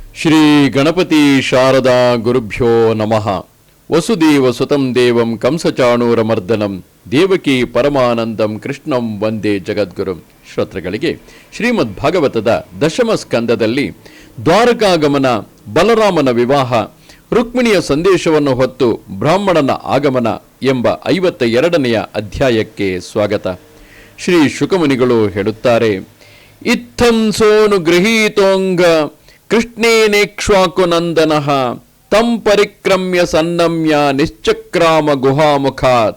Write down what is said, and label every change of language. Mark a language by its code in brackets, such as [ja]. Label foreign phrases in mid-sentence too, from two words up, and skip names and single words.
[sa] ಶ್ರೀ ಗಣಪತಿ ಶಾರದಾ ಗುರುಭ್ಯೋ ನಮಃ. ವಸುದೇವ ಸುತಂ ದೇವಂ ಕಂಸಚಾಣೂರಮರ್ದನಂ ದೇವಕಿ ಪರಮಾನಂದಂ ಕೃಷ್ಣಂ ವಂದೇ ಜಗದ್ಗುರುಂ. [kn] ಶ್ರೋತೃಗಳಿಗೆ ಶ್ರೀಮದ್ ಭಾಗವತದ ದಶಮ ಸ್ಕಂದದಲ್ಲಿ ದ್ವಾರಕಾಗಮನ, ಬಲರಾಮನ ವಿವಾಹ, ರುಕ್ಮಿಣಿಯ ಸಂದೇಶವನ್ನು ಹೊತ್ತು ಬ್ರಾಹ್ಮಣನ ಆಗಮನ ಎಂಬ 52ನೆಯ ಅಧ್ಯಾಯಕ್ಕೆ ಸ್ವಾಗತ. ಶ್ರೀ ಶುಕಮುನಿಗಳು ಹೇಳುತ್ತಾರೆ, [sa] ಇತ್ತಂ ಸೋನು ಗೃಹೀತೋಂಗ ಕೃಷ್ಣೇನೇಕ್ಷ್ವಾಕು ನಂದನಃ ತಂ ಪರಿಕ್ರಮ್ಯ ಸನ್ನಮ್ಯ ನಿಶ್ಚಕ್ರಾಮ ಗುಹಾಮುಖಾತ್.